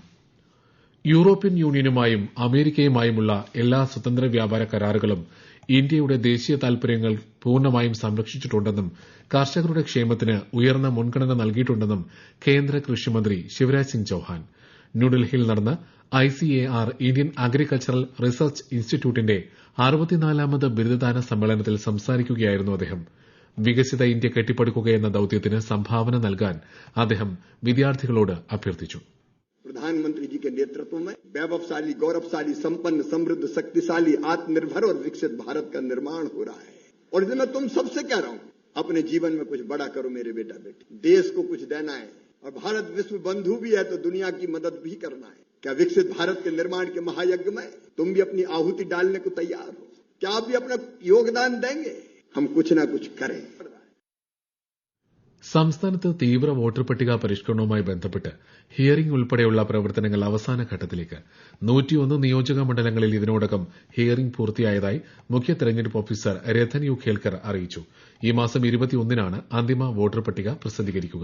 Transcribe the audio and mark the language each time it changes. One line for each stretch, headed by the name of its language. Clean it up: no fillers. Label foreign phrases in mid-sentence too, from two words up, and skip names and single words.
Malayalam: യൂറോപ്യൻ യൂണിയനുമായും അമേരിക്കയുമായുമുള്ള എല്ലാ സ്വതന്ത്ര വ്യാപാര കരാറുകളും ഇന്ത്യയുടെ ദേശീയ താൽപര്യങ്ങൾ പൂർണ്ണമായും സംരക്ഷിച്ചിട്ടുണ്ടെന്നും കർഷകരുടെ ക്ഷേമത്തിന് ഉയർന്ന മുൻഗണന നൽകിയിട്ടുണ്ടെന്നും കേന്ദ്ര കൃഷിമന്ത്രി ശിവരാജ് സിംഗ് ചൌഹാൻ. ന്യൂഡൽഹിയിൽ നടന്ന ICAR ഇന്ത്യൻ അഗ്രികൾച്ചറൽ റിസർച്ച് ഇൻസ്റ്റിറ്റ്യൂട്ടിന്റെ 64ാമത് ബിരുദദാന സമ്മേളനത്തിൽ സംസാരിക്കുകയായിരുന്നു അദ്ദേഹം. വികസിത ഇന്ത്യ കെട്ടിപ്പടുക്കുകയെന്ന ദൌത്യത്തിന് സംഭാവന നൽകാൻ അദ്ദേഹം വിദ്യാർത്ഥികളോട് അഭ്യർത്ഥിച്ചു.
Hindi: प्रधानमंत्री जी के नेतृत्व में वैभवशाली, गौरवशाली, संपन्न, समृद्ध, शक्तिशाली, आत्मनिर्भर और विकसित भारत का निर्माण हो रहा है. और इसमें मैं तुम सबसे कह रहा हूं, अपने जीवन में कुछ बड़ा करो मेरे बेटा बेटी. देश को कुछ देना है, और भारत विश्व बंधु भी है तो दुनिया की मदद भी करना है। क्या विकसित भारत के निर्माण के महायज्ञ में तुम भी अपनी आहुति डालने को तैयार हो? क्या आप भी अपना योगदान देंगे? हम कुछ ना कुछ करें।
Malayalam: സംസ്ഥാനത്ത് തീവ്ര വോട്ടർ പട്ടിക പരിഷ്കരണവുമായി ബന്ധപ്പെട്ട് ഹിയറിംഗ് ഉൾപ്പെടെയുള്ള പ്രവർത്തനങ്ങൾ അവസാന ഘട്ടത്തിലേക്ക് 101 നിയോജക മണ്ഡലങ്ങളിൽ ഇതിനോടകം ഹിയറിംഗ് പൂർത്തിയായതായി മുഖ്യ തെരഞ്ഞെടുപ്പ് ഓഫീസർ രതൻ യു ഖേൽക്കർ അറിയിച്ചു. ഈ മാസം 21-നാണ് അന്തിമ വോട്ടർ പട്ടിക പ്രസിദ്ധീകരിക്കുക.